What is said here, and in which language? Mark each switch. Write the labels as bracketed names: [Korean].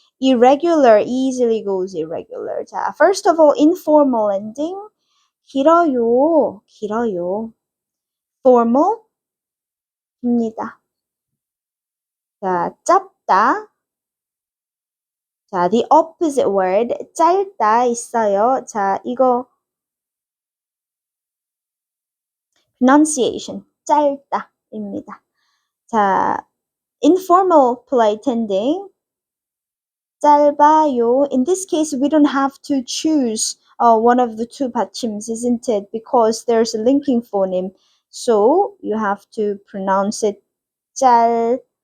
[English] irregular easily goes irregular. 자, first of all, informal ending. [Korean] 길어요. 길어요. formal 입니다. 자, 짧다. [English] 자, the opposite word [Korean] 짧다 있어요. 자, 이거 pronunciation 짧다입니다. [English] 자, informal polite ending 짧아요. In this case, we don't have to choose one of the two 받침s, isn't it? Because there's a linking phoneme. So you have to pronounce it 짧아요.